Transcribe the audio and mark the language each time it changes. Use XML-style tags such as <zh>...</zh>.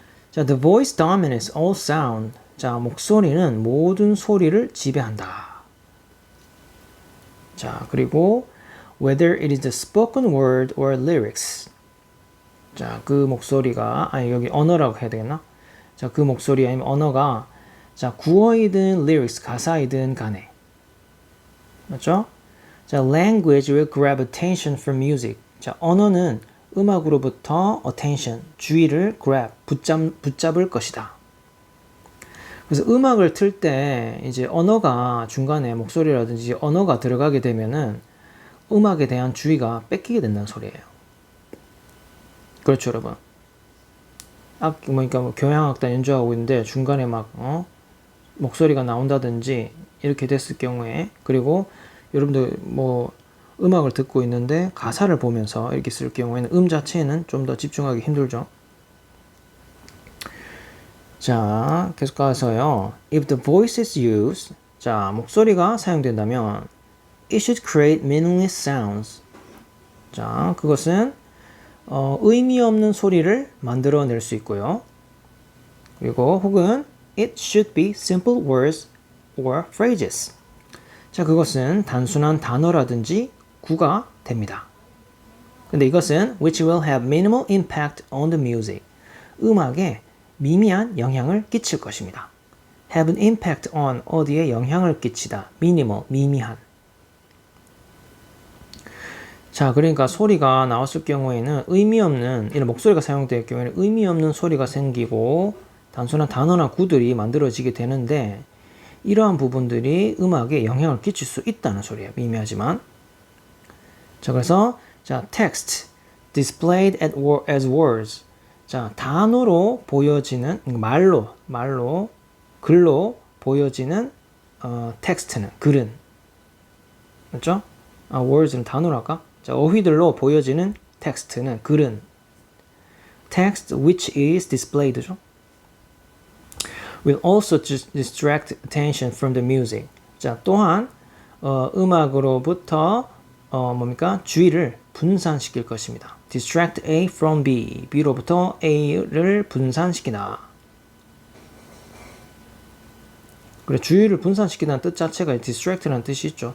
<en>자, the voice dominates all sound.</en> <ko>자, 목소리는 모든 소리를 지배한다.</ko> <en>자, 그리고 whether it is the spoken word or lyrics.</en> <ko>자, 그 목소리가 여기 언어라고 해야 되겠나? 자, 그 목소리 아니면 언어가 자, 구어이든 lyrics 가사이든 간에 맞죠?</ko> <en>자, language will grab attention from music.</en> <ko>자, 언어는 음악으로부터 attention, 주의를 grab, 붙잡을 것이다. 그래서 음악을 틀 때 이제 언어가 중간에 목소리라든지 언어가 들어가게 되면은 음악에 대한 주의가 뺏기게 된다는 소리예요. 그렇죠, 여러분. 그러니까 뭐 교향악단 연주하고 있는데 중간에 막 목소리가 나온다든지 이렇게 됐을 경우에 그리고 여러분들 뭐 음악을 듣고 있는데 가사를 보면서 이렇게 쓸 경우에는 자체는 좀 더 집중하기 힘들죠. 자, 계속 가서요.</ko> <en>If the voice is used, 자,</en> <ko>목소리가 사용된다면</ko> <en>it should create meaningless sounds.</en> <ko>자, 그것은 의미 없는 소리를 만들어낼 수 있고요.</ko> <en>그리고 혹은 it should be simple words or phrases.</en> <ko>자, 그것은 단순한 단어라든지 구가 됩니다. 근데 이것은</ko> <en>which will have minimal impact on the music.</en> <ko>음악에 미미한 영향을 끼칠 것입니다.</ko> <en>have an impact on</en> <ko>어디에 영향을 끼치다. minimal, 미미한. 자, 그러니까 소리가 나왔을 경우에는 의미 없는 이런 목소리가 사용될 경우에는 의미 없는 소리가 생기고 단순한 단어나 구들이 만들어지게 되는데 이러한 부분들이 음악에 영향을 끼칠 수 있다는 소리예요. 미미하지만.</ko> <en>자, 그래서 자, text displayed as words.</en> <ko>자, 단어로 보여지는 말로 글로 보여지는 텍스트는 글은 맞죠? words는 단어로 할까? 자, 어휘들로 보여지는 텍스트는 글은</ko> <en>text which is displayed</en> <ko>죠.</ko> <en>will also distract attention from the music.</en> <ko>자, 또한 음악으로부터 뭡니까? 주의를 분산시킬 것입니다.</ko> <en>distract A from B.</en> <ko>B로부터 A를 분산시키다. 그래, 주의를 분산시키다는 뜻 자체가 distract라는 뜻이 있죠.</ko>